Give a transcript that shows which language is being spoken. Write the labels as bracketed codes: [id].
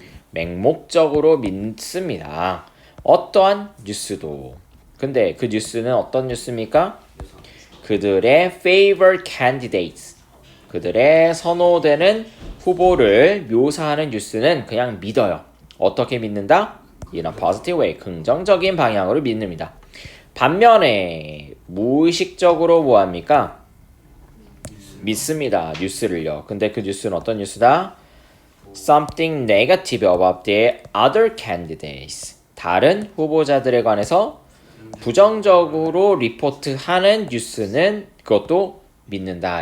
[ko] 맹목적으로 믿습니다. 어떠한 뉴스도. 근데 그 뉴스는 어떤 뉴스입니까? 그들의 [en] favored candidates, [ko] 그들의 선호되는 후보를 묘사하는 뉴스는 그냥 믿어요. 어떻게 믿는다? [en] In a positive way, [ko] 긍정적인 방향으로 믿습니다. 반면에 무의식적으로 뭐합니까? 믿습니다. 뉴스를요. 근데 그 뉴스는 어떤 뉴스다? [en] Something negative about the other candidates. [ko] 다른 후보자들에 관해서 부정적으로 리포트하는 뉴스는 그것도 믿는다.